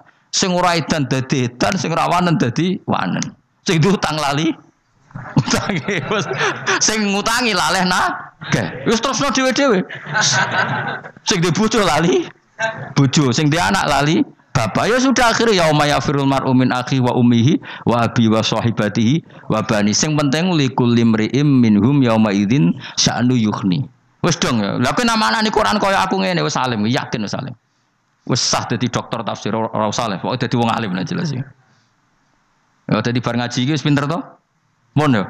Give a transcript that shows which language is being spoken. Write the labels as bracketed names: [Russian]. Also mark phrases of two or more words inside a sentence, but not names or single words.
[Javanese] Sing ora edan dadi edan, sing ora wanen dadi wanen. Sing utang lali utange sing ngutangi laleh nagih. Wis terusno dhewe-dhewe. Sing di bojo lali bojo, sing di anak lali bapak. [Indonesian] Ya sudah akhirnya [Arabic] يوم يفر المرء من أخيه وأمه وأبيه وصاحبته وبنيه. [Javanese] Sing penting [Arabic] لكل امرئ منهم يومئذ شأن يغنيه. [Javanese] Wis dong ya. Lah kowe namane Quran kaya aku ngene wis alim, yakin wis alim. Wis sah dadi dokter tafsir ora usah le, pokoke dadi wong alim lah jelas iki. Ya dadi bar ngaji iki wis pinter to? Mon ya.